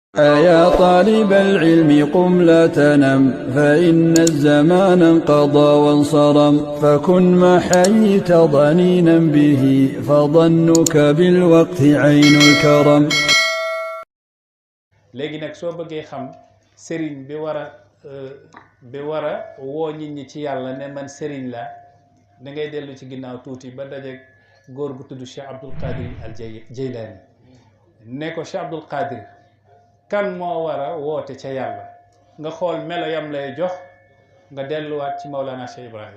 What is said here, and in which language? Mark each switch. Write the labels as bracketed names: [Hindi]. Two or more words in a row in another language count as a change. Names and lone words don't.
[Arabic] يا طالب العلم قم لا تنم فإن الزمان انقضى وانصرم فكن ما حييت ضنينا به فظنك بالوقت عين الكرم. [Wolof] léegi nag soo bëggee xam sëriñ bi war a woo nit ñi ci yàlla ne man sëriñ la da ngay dellu ci ginnaaw tuuti ba dajeeg góor gu tudd Cheikh Abdul Qadir al Jeylaani ne ko Cheikh Abdul Qadir kan moo war a woote ca yàlla nga xool melo yam lay jox nga delluwaat ci Mawlana Cheikh Ibrahim.